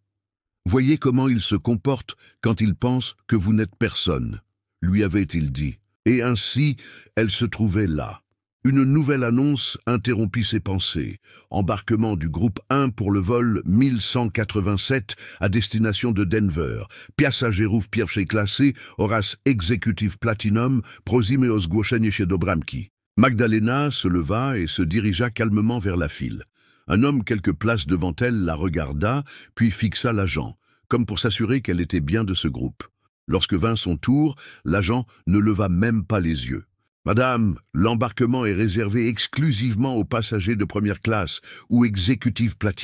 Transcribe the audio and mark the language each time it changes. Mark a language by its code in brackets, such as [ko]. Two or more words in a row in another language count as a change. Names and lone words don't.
[fr] Voyez comment il se comporte quand il pense que vous n'êtes personne, lui avait-il dit. Et ainsi, elle se trouvait là. Une nouvelle annonce interrompit ses pensées. Embarquement du groupe 1 pour le vol 1187 à destination de Denver. [pl] Passagerów pierwszej klasy oraz Executive Platinum prosimy o zgłoszenie się do bramki. [fr] Magdalena se leva et se dirigea calmement vers la file. Un homme quelques places devant elle la regarda, puis fixa l'agent, comme pour s'assurer qu'elle était bien de ce groupe. Lorsque vint son tour, l'agent ne leva même pas les yeux. « Madame, l'embarquement est réservé exclusivement aux passagers de première classe ou Executive Platinum.